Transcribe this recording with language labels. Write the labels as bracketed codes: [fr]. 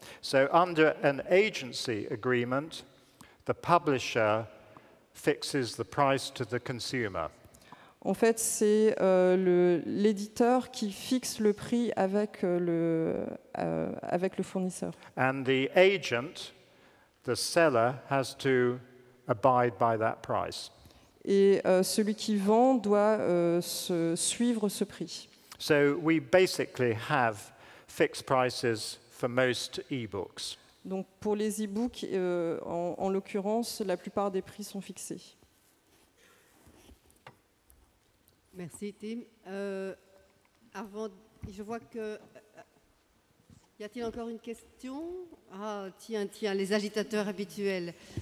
[en] So under an agency agreement, the publisher fixes the price to the consumer. [fr] En fait, c'est l'éditeur qui fixe le prix avec le fournisseur. [en] And the agent, the seller, has to abide by that price. [fr] Et celui qui vend doit suivre ce prix. [en] So we basically have fixed prices for most e-books. [fr] Donc pour les e-books, en l'occurrence, la plupart des prix sont fixés. Merci Tim. Avant, je vois que... y a-t-il encore une question? Ah, tiens, les agitateurs habituels.